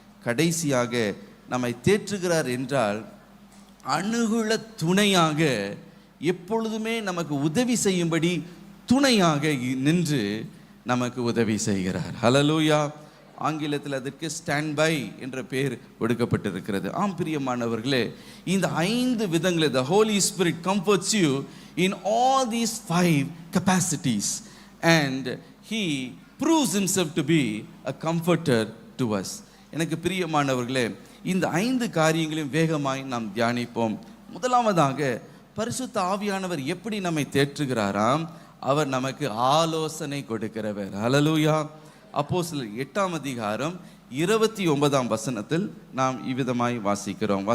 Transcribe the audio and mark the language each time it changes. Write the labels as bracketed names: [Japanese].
[Tamil] கடைசியாக, நம்மை தேற்றுகிறார் என்றால் அனுகூல துணையாக எப்பொழுதுமே நமக்கு உதவி செய்யும்படி துணையாக நின்று நமக்கு உதவி செய்கிறார். ஹல்லேலூயா. ஆங்கிலத்தில் அதற்கு ஸ்டாண்ட் பை என்ற பெயர் கொடுக்கப்பட்டிருக்கிறது. ஆம் பிரியமானவர்களே, இந்த 5 விதங்களை [English] the Holy Spirit comforts you in all these 5 capacities and he proves himself to be a comforter to us. [Tamil] எனக்கு பிரியமானவர்களே, இந்த 5 காரியங்களையும் வேகமாய் நாம் தியானிப்போம். முதலாவதாக, பரிசுத்த ஆவியானவர் எப்படி நம்மை தேற்றுகிறாராம்? அவர் நமக்கு ஆலோசனை கொடுக்கிறவர். ஹல்லேலூயா. அப்போஸ்தலர் 8ஆம் அதிகாரம் 29ஆம் வசனத்தில் நாம் இவ்விதமாய் வாசிக்கிறோம்.